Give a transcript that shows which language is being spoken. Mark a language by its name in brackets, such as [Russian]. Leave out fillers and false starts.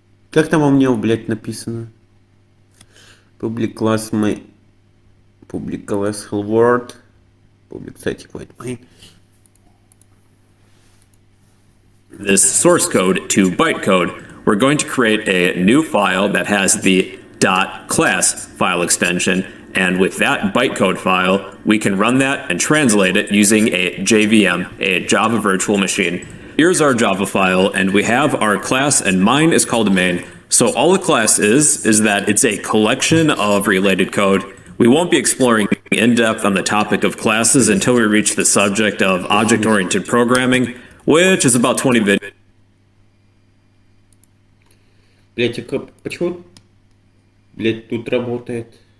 [Russian] Как там у меня, блядь, написано? [English] Public class main. Public class hello world. Public static void main. This source code to bytecode, we're going to create a new file that has the .class file extension, and with that bytecode file, we can run that and translate it using a JVM, a Java Virtual Machine. Here's our Java file, and we have our class, and mine is called main. So all the class is that it's a collection of related code. We won't be exploring in depth on the topic of classes until we reach the subject of object-oriented programming, which is about 20 videos. [Russian] Блять, а почему, блять, тут работает?